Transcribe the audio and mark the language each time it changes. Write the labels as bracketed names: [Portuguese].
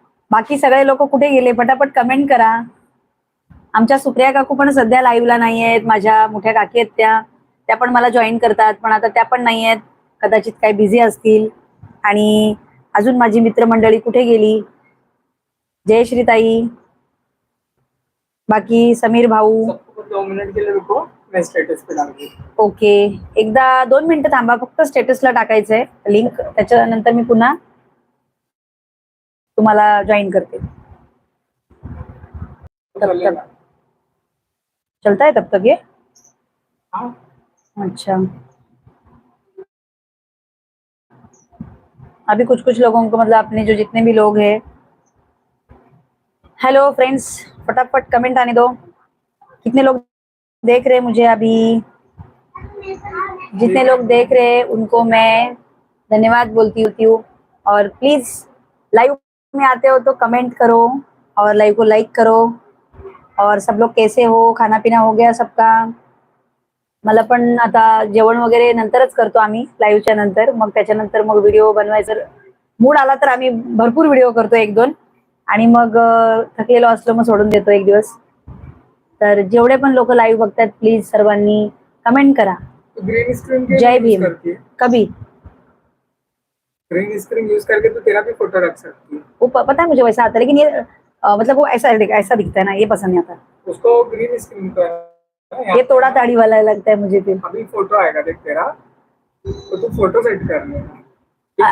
[Marathi] बाकी सगळे लोक कुठे गेले? पटापट कमेंट करा. आमच्या सुप्रिया काकू पण सध्या लाईव्हला नाही आहेत. माझ्या मोठ्या काकी आहेत त्या पण मला जॉईन करतात, पण आता त्या पण नाही आहेत. कदाचित काही बिझी असतील. आणि अजून माझी मित्रमंडळी कुठे गेली? जयश्री ताई, बाकी समीर भाऊ. [Hindi] 2 मिनिट के लिए रुको, मैं स्टेटस पे डालूंगी. [Marathi] ओके, एकदा 2 मिनिटं थांबा, फक्त स्टेटसला टाकायचंय लिंक. त्याच्यानंतर मी पुन्हा तुम्हाला जॉईन करते. [Hindi] चलता है तब तक ये? अच्छा, अभी कुछ कुछ लोगों को मतलब अपने जो जितने भी लोग हैं. [English] hello friends, [Hindi] फटाफट कमेंट आने दो. कितने लोग देख रहे हैं मुझे अभी? जितने लोग देख रहे हैं उनको मैं धन्यवाद बोलती हूँ. और प्लीज लाइव में आते हो तो कमेंट करो और लाइव को लाइक करो. और सब लोग कैसे हो? खाना पिना हो गया सबका? [Marathi] मला पण आता जेवण वगैरे नंतरच करतो आम्ही, लाईव्हच्या नंतर. मग त्याच्यानंतर मग व्हिडिओ बनवायचं मूड आला तर आम्ही भरपूर व्हिडिओ करतो, 1-2. आणि मग थकलेलो असलो मग सोडून देतो एक दिवस. तर जेवढे पण लोक लाईव्ह बघतात प्लीज सर्वांनी कमेंट करा. [English] Green screen जय भीम. [Hindi] कभी ग्रीन स्क्रीन यूज करके तो तेरा भी फोटो रख सकती है. वो पता है मुझे वैसा आता है, लेकिन ये मतलब वो ऐसा दिखता है ना, ये पसंद नहीं आता उसको. ग्रीन स्क्रीन का ये थोड़ा दाढ़ी वाला लगता है मुझे. फिर अभी फोटो आएगा देख तेरा, तो तू फोटो सेट कर लेना.